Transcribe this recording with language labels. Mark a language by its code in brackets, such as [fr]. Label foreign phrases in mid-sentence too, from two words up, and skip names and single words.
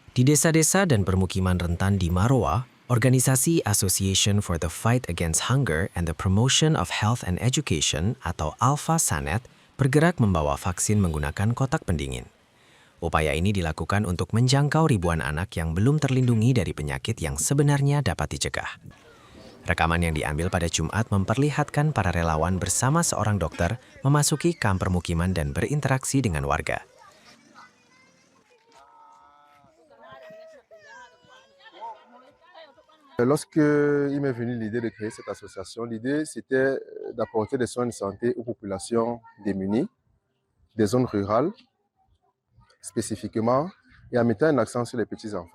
[id] Di desa-desa dan permukiman rentan di Maroa, organisasi Association for the Fight Against Hunger and the Promotion of Health and Education atau Alpha Sanet bergerak membawa vaksin menggunakan kotak pendingin. Upaya ini dilakukan untuk menjangkau ribuan anak yang belum terlindungi dari penyakit yang sebenarnya dapat dicegah. Rekaman yang diambil pada Jumat memperlihatkan para relawan bersama seorang dokter memasuki kamp permukiman dan berinteraksi dengan warga. [fr] Lorsque il m'est venu l'idée de créer cette association, l'idée c'était d'apporter des soins de santé aux populations démunies, des zones rurales spécifiquement, et en mettant un accent sur les petits-enfants.